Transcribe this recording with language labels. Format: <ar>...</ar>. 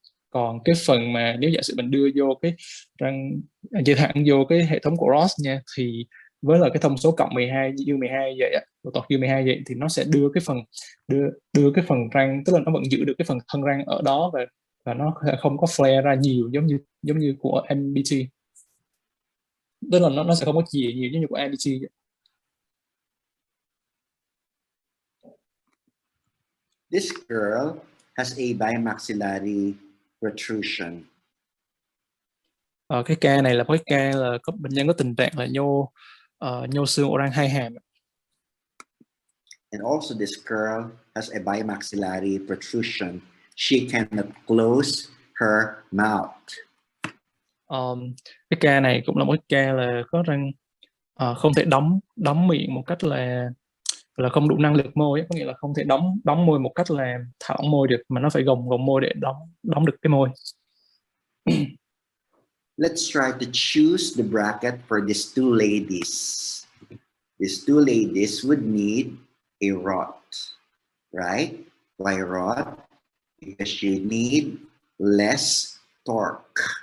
<vi>Còn cái phần mà nếu giả sử mình đưa vô cái răng dây thẳng vô cái hệ thống của Ross nha, thì với là cái thông số cộng 12 dương 12 vậy ạ, độ tọt dương 12 vậy, thì nó sẽ đưa cái phần răng, tức là nó vẫn giữ được cái phần thân răng ở đó, và nó không có flare ra nhiều giống như của MBT, tức là nó sẽ không có chìa nhiều giống như của MBT vậy.</vi> <en>This girl has a bimaxillary protrusion.</en> <vi>Cái ca này là cái ca là có bệnh nhân có tình trạng là nhô xương ổ răng hai hàm.</vi> <en>And also this girl has a bimaxillary protrusion. She cannot close her mouth.</en> <vi>Cái ca này cũng là một ca là có răng không thể đóng miệng một cách là không đủ năng lực môi ấy. Có nghĩa là không thể đóng môi một cách là thả lỏng môi được, mà nó phải gồng môi để đóng được cái môi.</vi> <en>Let's try to choose the bracket for these two ladies. These two ladies would need a rod, right? Why rod? Because you need less torque.</en>